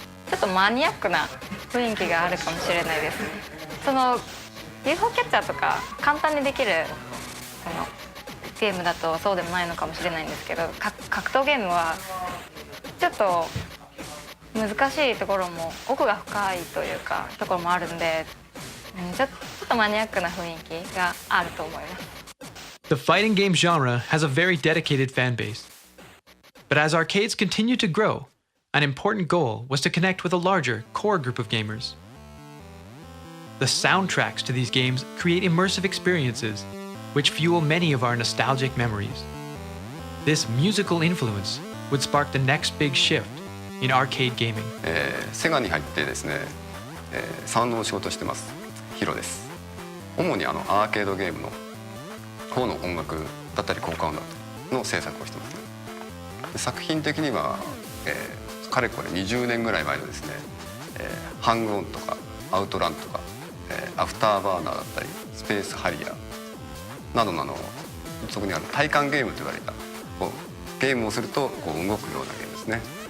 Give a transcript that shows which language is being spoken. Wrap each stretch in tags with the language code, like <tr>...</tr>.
<ja>ちょっとマニアックな雰囲気があるかもしれないです。その UFO キャッチャーとか簡単にできるゲームだとそうでもないのかもしれないんですけど、格闘ゲームはちょっと難しいところも奥が深いというかところもあるんで、ちょっとマニアックな雰囲気があると思います。</ja> <en>The fighting game genre has a very dedicated fan base. But as arcades continue to grow, an important goal was to connect with a larger core group of gamers. The soundtracks to these games create immersive experiences, which fuel many of our nostalgic memories. This musical influence would spark the next big shift in arcade gaming.</en> <ja>セガに入ってですね、サウンドの仕事をしてます。ヒロです。主にアーケードゲームの方の音楽だったり効果音だったりの制作をしてますね。作品的には、かれこれ20年ぐらい前のですね、ハングオンとかアウトランとか、アフターバーナーだったりスペースハリアーなどのそこにある体感ゲームと言われたこうゲームをするとこう動くようなゲームですね。</ja>